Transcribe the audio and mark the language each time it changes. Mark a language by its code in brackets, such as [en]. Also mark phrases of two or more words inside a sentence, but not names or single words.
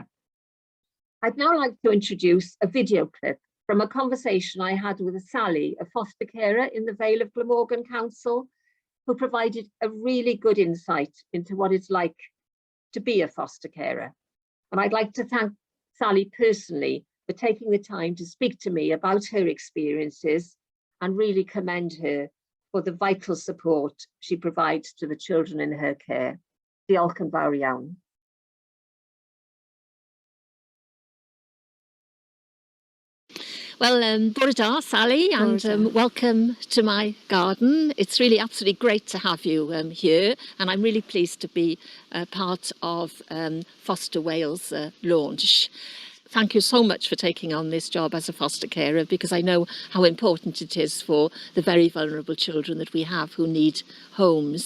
[en] I'd now like to introduce a video clip from a conversation I had with Sally, a foster carer in the Vale of Glamorgan Council, who provided a really good insight into what it's like to be a foster carer. And I'd like to thank Sally personally for taking the time to speak to me about her experiences and really commend her for the vital support she provides to the children in her care. [cy] Diolch yn fawr iawn. [en] Well, [cy] bore da, [en] Sally, and welcome to my garden. It's really absolutely great to have you here, and I'm really pleased to be part of Foster Wales launch. Thank you so much for taking on this job as a foster carer, because I know how important it is for the very vulnerable children that we have who need homes.